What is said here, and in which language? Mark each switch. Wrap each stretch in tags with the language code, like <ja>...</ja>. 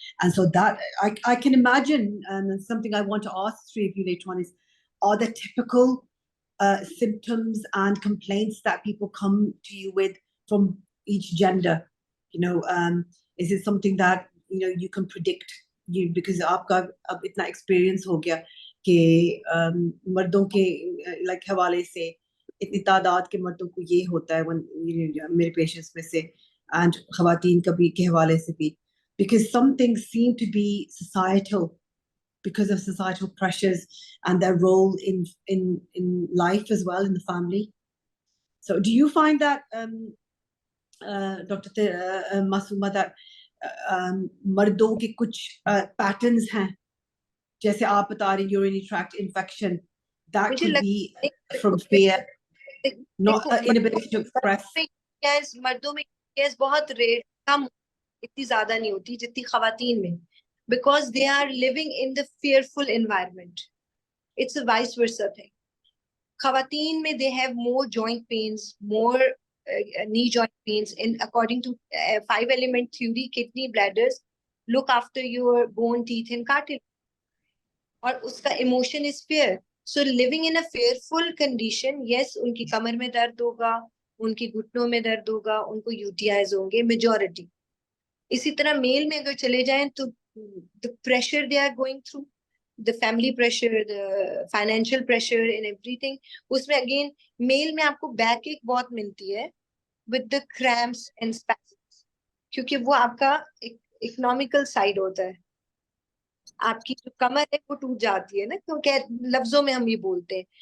<en>And so that I can imagine, and something I want to ask three of you later on is, are there typical symptoms and complaints that people come to you with from each gender? You know, is it something that, you know, you can predict?</en> <hi>You, because आपका अब इतना experience हो गया कि मर्दों के like हवाले से इतनी तादाद के मर्दों को ये होता है मेरे patients में से, and ख़वातीन का भी के हवाले से भी,</hi> <en>because some things seem to be societal, because of societal pressures and their role in life as well, in the family. So do you find that, Dr. Masuma, that</en> <hi>मर्दों के कुछ patterns हैं, जैसे आप बता रहे</hi> <en>urinary tract infection, that could be from fear, not inability to express?</en> <hi>Yes, मर्दों में yes बहुत rare, कम, इतनी ज़्यादा नहीं होती जितनी ख़वातीन में,</hi> <en>because they are living in the fearful environment. It's a vice versa thing.</en> <hi>ख़वातीन में</hi> <en>they have more joint pains, more knee joint pains, and according to 5-element theory, kidney, bladders look after your bone, teeth and cartilage.</en> <hi>और उसका</hi> <en>emotion is fear. So living in a fearful condition,</en> <hi>yes, उनकी कमर में दर्द होगा, उनकी घुटनों में दर्द होगा, उनको UTIs होंगे, majority. इसी तरह मेल में अगर चले जाएं तो</hi> <en>the pressure they are going through, the family pressure, the financial pressure and everything,</en> <hi>उसमें again मेल में आपको backache बहुत मिलती है with the cramps and spasms, क्योंकि वो आपका economical side होता है, आपकी जो कमर है वो टूट जाती है ना, क्योंकि लफ्जों में हम ये बोलते हैं.</hi>